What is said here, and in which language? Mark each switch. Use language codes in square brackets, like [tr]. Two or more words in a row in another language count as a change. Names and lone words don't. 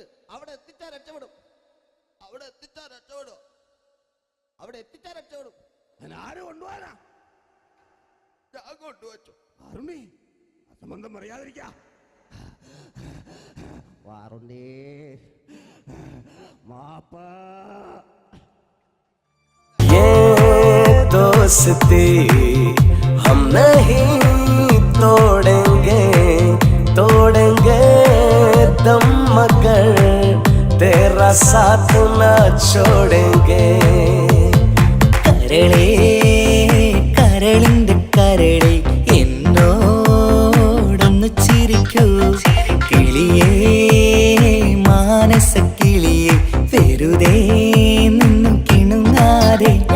[ml] അവിടെ എത്തിച്ചാൽ രക്ഷപ്പെടും. അവിടെ എത്തിച്ചാൽ രക്ഷപ്പെടും. ഞാൻ ആരും കൊണ്ടുപോകാനാ? ഞാൻ കൊണ്ടുവച്ചു. അരുണി, അസംബന്ധം പറയാതിരിക്ക. വാറുണ്ണി, മാപ്പ. [hi] दोस्ती हम नहीं तोड़ेंगे, तोड़ेंगे दम मगर तेरा साथ न छोड़ेंगे. [ml] കരളേ കരളിന്റെ കരളെ എന്നോടൊന്ന് ചിരിക്കൂ കിളിയേ മാനസ കിളിയെ വെറുതെ നിന്നും കിണുങ്ങാതെ.